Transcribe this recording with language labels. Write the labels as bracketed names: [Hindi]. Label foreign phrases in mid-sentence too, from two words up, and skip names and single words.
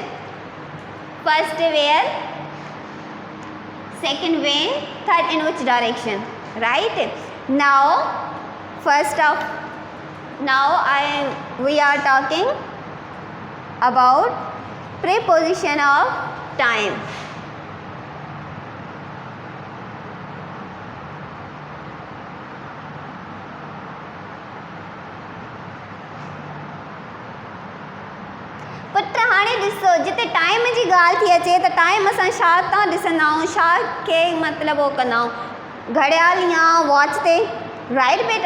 [English] First where, second when, third in which direction, right? Now we are talking about preposition of time. [Sindhi] पुट हाणे ॾिसो, जिते टाइम जी ॻाल्हि थी अचे त टाइम असां छा था ॾिसंदा आहियूं, छा खे मतिलबु उहो कंदा आहियूं, घड़ियाल या वॉच ते, राइट बेटा?